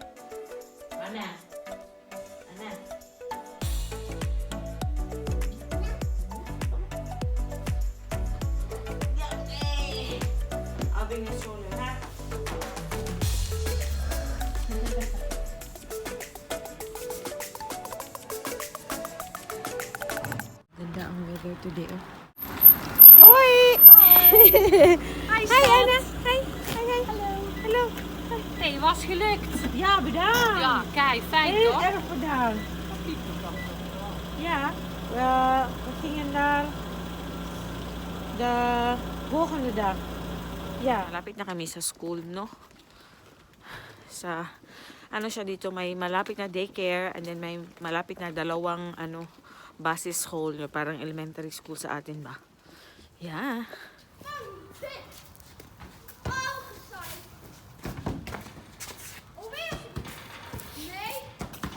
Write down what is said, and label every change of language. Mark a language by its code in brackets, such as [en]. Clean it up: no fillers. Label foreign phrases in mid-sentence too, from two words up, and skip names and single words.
[tl] Ana. Abing na solo, ha? Ganda ang [en] weather today, oh. [nl] Hoi! [en] Hi, [nl] Anna! Hi! Hallo! Nee, het was gelukt. Ja, bedankt! Ja, kijk, fijn Heel toch? erg bedankt! Ja, we gingen naar de volgende dag. Ja. [tl] Malapit na kami sa school, no? Sa, siya dito, may malapit na [en] daycare and then [tl] may malapit na dalawang, [nl] basis school, [tl] parang [en] elementary school [tl] sa atin ba? [en] Yeah. [nl] Nee.